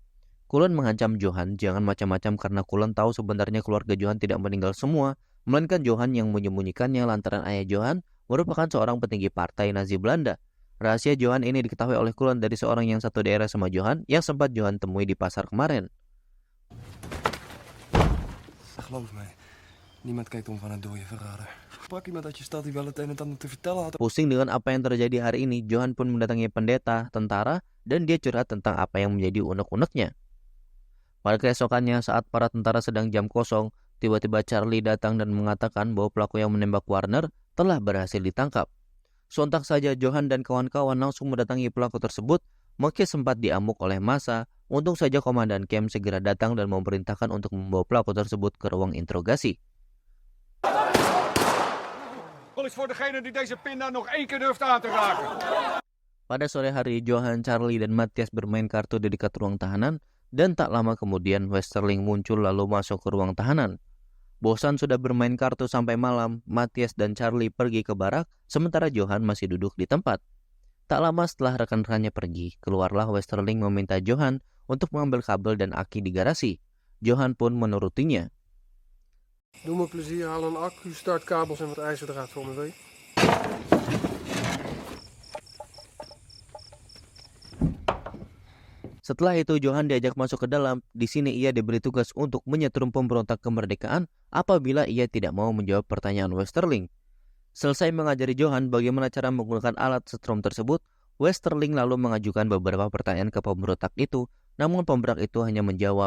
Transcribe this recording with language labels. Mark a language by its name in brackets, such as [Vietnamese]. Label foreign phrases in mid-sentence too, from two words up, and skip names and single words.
[Indonesian] Cullen mengancam Johan jangan macam-macam karena Cullen tahu sebenarnya keluarga Johan tidak meninggal semua, melainkan Johan yang menyembunyikannya lantaran ayah Johan merupakan seorang petinggi partai Nazi Belanda. Rahasia Johan ini diketahui oleh Kulon dari seorang yang satu daerah sama Johan yang sempat Johan temui di pasar kemarin. [Dutch] Geloof mij, niemand kijkt om van een dode verrader. Sprak iemand uit je stad die wel het een en ander te vertellen had. [Indonesian] Pusing dengan apa yang terjadi hari ini, Johan pun mendatangi pendeta, tentara, dan dia curhat tentang apa yang menjadi unek-uneknya. Pada keesokannya, saat para tentara sedang jam kosong, tiba-tiba Charlie datang dan mengatakan bahwa pelaku yang menembak Warner telah berhasil ditangkap. Sontak saja Johan dan kawan-kawan langsung mendatangi pelaku tersebut, meski sempat diamuk oleh massa. Untung saja Komandan Camp segera datang dan memerintahkan untuk membawa pelaku tersebut ke ruang interogasi. [Dutch] Is voor degene die deze pinda nog 1 keer durft aan te raken. [Indonesian] Pada sore hari, Johan, Charlie, dan Matthias bermain kartu di dekat ruang tahanan, dan tak lama kemudian Westerling muncul lalu masuk ke ruang tahanan. Bosan sudah bermain kartu sampai malam, Matthias dan Charlie pergi ke barak, sementara Johan masih duduk di tempat. Tak lama setelah rekan-rekannya pergi, keluarlah Westerling meminta Johan untuk mengambil kabel dan aki di garasi. Johan pun menurutinya. [Dutch] Doe me plezier, haal een accu, startkabels en wat ijzerdraad voor me, wil je? [Indonesian] Setelah itu Johan diajak masuk ke dalam. Di sini ia diberi tugas untuk menyetrum pemberontak kemerdekaan apabila ia tidak mau menjawab pertanyaan Westerling. Selesai mengajari Johan bagaimana cara menggunakan alat setrum tersebut, Westerling lalu mengajukan beberapa pertanyaan ke pemberontak itu, namun pemberontak itu hanya menjawab,